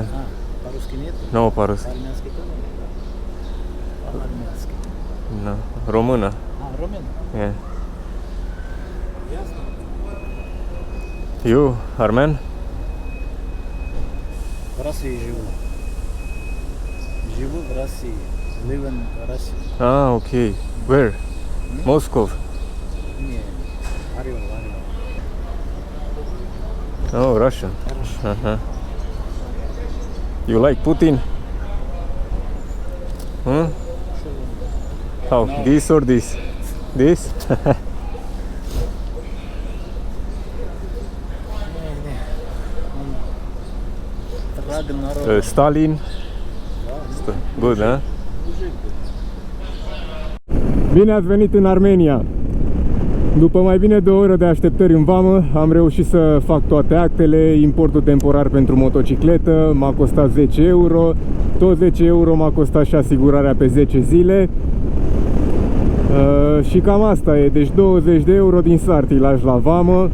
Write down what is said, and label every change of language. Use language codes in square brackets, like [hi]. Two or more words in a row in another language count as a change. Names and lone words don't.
[ru] По-русски нет? No, по-русски. По-армянски тоже? По-армянски. [en] No. [ro] Română. Român? [en] Yeah. [ru] Ясно. [en] You, armen? [ru] В России живу. Живу в России. [en] Live in Russia. Ah, okay. Where? Moscow. [ru] Не, Орел. [en] Oh, Russian. You like Putin? How? No. This or this? This? [ru] Враг народа. [en] Stalin? [ru] Да, [en] Good, huh? [ru] мужик был. [ro] Bine ați venit în Armenia! După mai bine de o oră de așteptări în vamă, am reușit să fac toate actele. Importul temporar pentru motocicletă m-a costat 10 euro. Tot 10 euro m-a costat și asigurarea pe 10 zile. Și cam asta e, deci 20 de euro din Sartilaj la vamă.